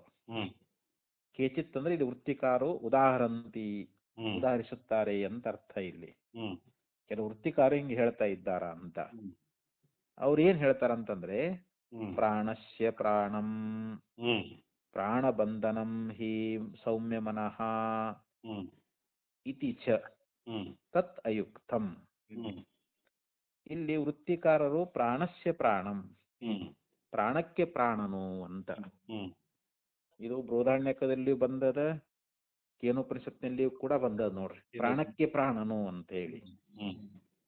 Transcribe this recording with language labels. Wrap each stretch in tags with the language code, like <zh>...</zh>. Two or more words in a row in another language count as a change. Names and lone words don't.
<kn>ಕೇಚಿತ್ ಅಂದ್ರೆ ಇಲ್ಲಿ ವೃತ್ತಿಕಾರು ಉದಾಹರಂತಿ ಉದಾಹರಿಸುತ್ತಾರೆ ಅಂತ ಅರ್ಥ. ಇಲ್ಲಿ ಕೆಲವು ವೃತ್ತಿಕಾರು ಹಿಂಗೆ ಹೇಳ್ತಾ ಇದ್ದಾರ ಅಂತ. ಅವ್ರು ಏನ್ ಹೇಳ್ತಾರಂತಂದ್ರೆ</kn> <sa>ಪ್ರಾಣಸ್ಯ ಪ್ರಾಣಂ ಪ್ರಾಣಬಂಧನಂ ಹಿ ಸೌಮ್ಯ ಮನಃ ಇತಿ ಚ ತತ್ ಅಯುಕ್ತಂ.</sa> <kn>ಇಲ್ಲಿ ವೃತ್ತಿಕಾರರು</kn> <sa>ಪ್ರಾಣಸ್ಯ ಪ್ರಾಣಂ</sa> <kn>ಪ್ರಾಣಕ್ಕೆ ಪ್ರಾಣನು ಅಂತ, ಇದು ಬೃಹದಾರಣ್ಯಕದಲ್ಲಿ ಬಂದದ, ಕೇನೋಪನಿಷತ್ನಲ್ಲಿ ಕೂಡ ಬಂದದ ನೋಡ್ರಿ, ಪ್ರಾಣಕ್ಕೆ ಪ್ರಾಣನು ಅಂತ ಹೇಳಿ.</kn>